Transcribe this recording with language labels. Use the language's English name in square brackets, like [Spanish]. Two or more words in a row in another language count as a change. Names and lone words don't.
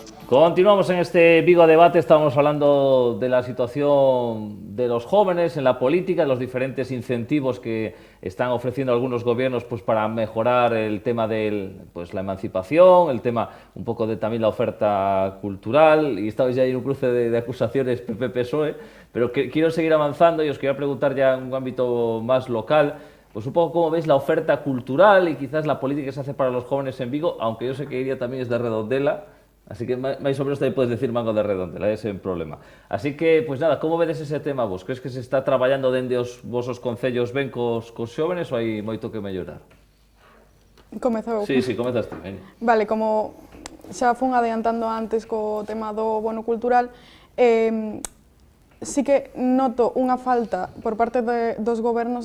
[Spanish] Continuamos en este Vigo Debate, estamos hablando de la situación de los jóvenes en la política, los diferentes incentivos que están ofreciendo algunos gobiernos pues, para mejorar el tema de la emancipación, el tema un poco de también la oferta cultural, y estabais ya en un cruce de acusaciones PP-PSOE, pero quiero seguir avanzando y os quería preguntar ya en un ámbito más local, pues un poco cómo veis la oferta cultural y quizás la política que se hace para los jóvenes en Vigo, aunque yo sé que Iria también es de Redondela. [Galician] Así que máis ou menos tamén podes decir Mango de Redondela, ese é o problema. Así que, pois nada, como vedes ese tema vos? Crees que se está traballando dende os vosos concellos ben cos xóvenes ou hai moito que mellorar? Comezou. Sí, comezaste. Vale, como xa fun adiantando antes co tema do bono cultural, sí que noto unha falta por parte dos gobernos